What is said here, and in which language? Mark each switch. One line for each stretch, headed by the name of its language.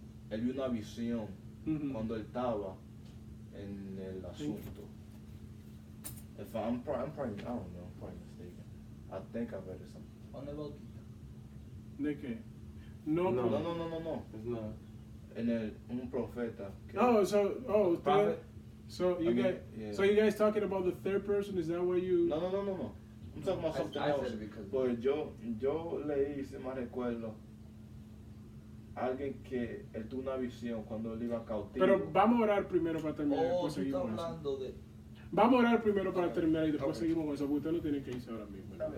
Spanish: Él vio una visión cuando él estaba en el asunto.
English: If I'm probably, I don't know, I'm probably mistaken. I think I read it something.
Spanish: ¿De qué? No.
English: It's not.
Spanish: Un profeta.
English: Prophet? So you guys talking about the third person? Is that what you? No. I'm talking about something I else. said it because.
Spanish: Pues yo leí, si me recuerdo, alguien que él tuvo una visión cuando él iba cautivo. Pero vamos a orar primero para terminar y después seguimos con eso. Vamos a orar primero para terminar y después seguimos con eso, porque usted no tiene que irse ahora mismo.